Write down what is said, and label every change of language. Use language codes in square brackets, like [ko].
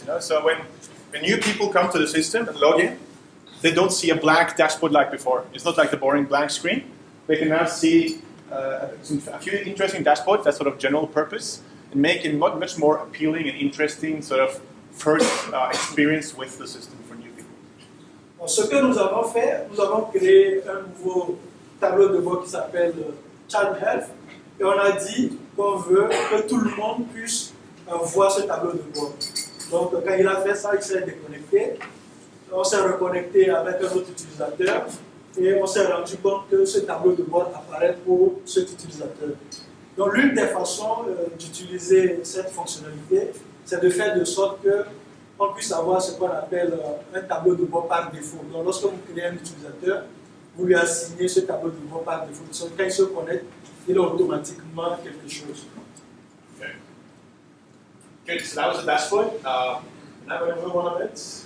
[en] You know, so when new people come to the system and log in, they don't see a blank dashboard like before. It's not like the boring blank screen. They can now see a few interesting dashboards that's sort of general purpose and make it much more appealing and interesting sort of first experience with the system for new people. [fr] Donc, ce que nous avons fait, nous avons créé un nouveau tableau de bord qui s'appelle Child Health et on a dit qu'on veut que tout le monde puisse voir ce tableau de bord. Donc quand il a fait ça, il s'est déconnecté. On s'est reconnecté avec un autre utilisateur et on s'est rendu compte que ce tableau de bord apparaît pour cet utilisateur. Donc l'une des façons d'utiliser cette fonctionnalité, c'est de faire de sorte qu'on puisse avoir ce qu'on appelle un tableau de bord par défaut. Donc lorsque vous créez un utilisateur, vous lui assignez ce tableau de bord par défaut. Donc quand il se connecte, il a automatiquement quelque chose. [en] Okay. Good, so that was the dashboard. Now we're going to move on a bit.